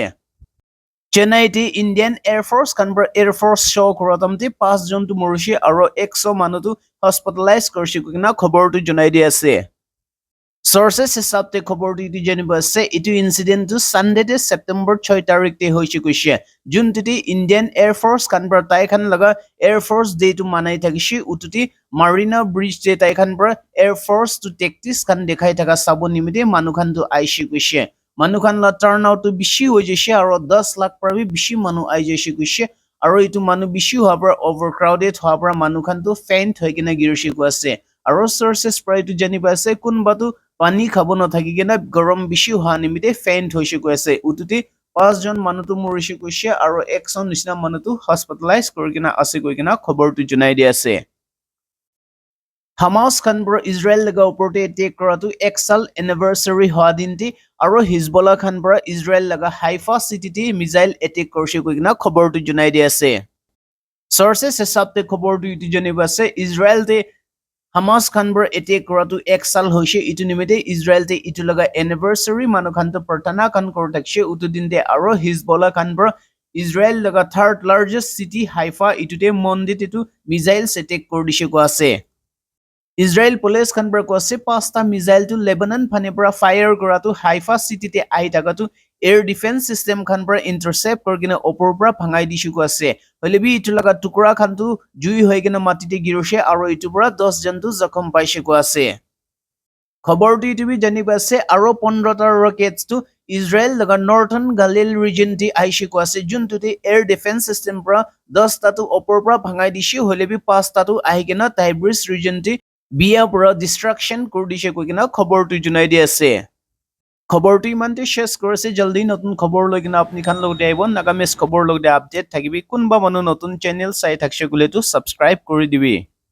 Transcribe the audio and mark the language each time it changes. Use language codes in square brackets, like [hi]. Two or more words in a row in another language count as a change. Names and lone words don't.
[nag] Chennai te Indian Air Force kan bra [en] Air Force show [nag] koratam te 5 jon tu morise aro 100 manu tu hospitalize korse koigena khobor tu junai di ase. Sources hisab te khobor tu janiba ase itu incident tu Sunday te September 6 tarik te hoise koise junti Indian Air Force kan bra tai khan laga Air Force Day tu manai thakise ututi Marina Bridge te tai khan bra Air Force tu tactics kan dekhai thaka sabo nimite manu khan tu aise koise manu khan la turnout tu bishi ho jese aro 10 lakh pra bi bishi manu ai jese koise aro itu manu bishi hoa pra overcrowded hoa pra manu khan tu faint hoi kina girise ko ase aro sources pra itu janiba ase kun batu pani khabo na thaki kena garam bishi hoa nimite faint hoise ko ase ututi 5 jon manu tu morise koise aro 100 nisna manu tu hospitalize korgena ase koigena khobor tu junai di ase. Hamas kan bra Israel laga oporte attack koratu 1 sal anniversary hoa dinti aro Hezbollah kan bra Israel laga Haifa city te missile attack korse koigena khobor tu junai di ase. Sources hisab te khobor tu itu janiba ase Israel te Hamas kan bra attack koratu 1 sal hoise itu nimite Israel te itu laga anniversary manu khan to prarthana kan kor thakse utu din te aro Hezbollah kan bra Israel laga [en] third largest city [nag] Haifa itu te mondit itu [en] missiles attack [nag] kor dise ko ase. Israel police kan bra ko ase 5ta missile tu Lebanon phane pra fire koratu Haifa city te ai taka tu [en] air defense system [nag] kan bra intercept korgena opor pra bhangai disu ko ase holebi itu laga tukura khan tu jui hoigena matite girose aro itu pra 10 jon tu zakham paise ko ase. Khobor tu itu bi janiba ase aro 15ta rockets tu Israel laga [en] northern Galilee region [nag] ti aise ko ase juntu te [en] air defense system [nag] pra 10 ta tu opor pra bhangai disu holebi 5 ta tu ahigena Tigris region ti biya pura destruction kor dise koigena khobor tu junai di ase. খবর tu imante শেষ করেছে জলদি নতুন খবর লৈ কিনা আপনি খান লগতে আইব নাগামিজ খবর লগতে আপডেট থাকিবি কোনবা মানুহ নতুন চ্যানেল চাই থাকছে গুলে তো সাবস্ক্রাইব কৰি দিবি।